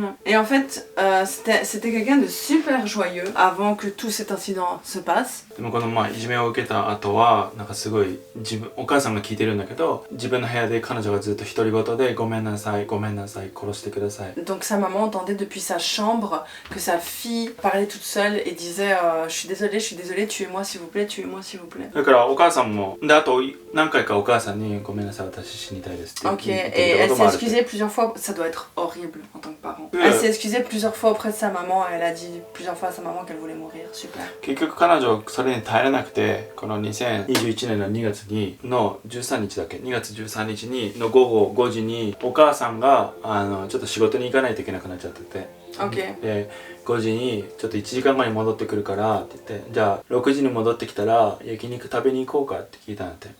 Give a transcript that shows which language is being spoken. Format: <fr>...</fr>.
<fr>Et en fait, c'était quelqu'un de super joyeux avant que tout cet incident se passe.</fr> <ja>でもこのいじめを受けた後はなんかすごいお母さんが聞いてるんだけど、自分の部屋で彼女がずっと独り言でごめんなさいごめんなさい殺してください。</ja> <fr>Donc sa maman entendait depuis sa chambre que sa fille parlait toute seule et disait je suis désolée, tuez-moi s'il vous plaît, tuez-moi s'il vous plaît.</fr> <ja>だからお母さんもであと何回かお母さんにごめんなさい私死にたいですって</ja> <fr>Ok, et elle s'est excusée plusieurs fois, ça doit être horrible en tant que parent. Elle s'est excusée plusieurs fois auprès de sa maman, elle a dit plusieurs fois à sa maman qu'elle voulait mourir, super.</fr> <ja>結局彼女それに耐えれなくて、この2021年の2月にの13日だっけ、2月13日にの午後5時にお母さんがちょっと仕事に行かないといけなくなっちゃってて、</ja> <fr>Ok.</fr> <ja>で5時にちょっと1時間後に戻ってくるからって言って、じゃあ6時に戻ってきたら焼肉食べに行こうかって聞いたんだって。</ja>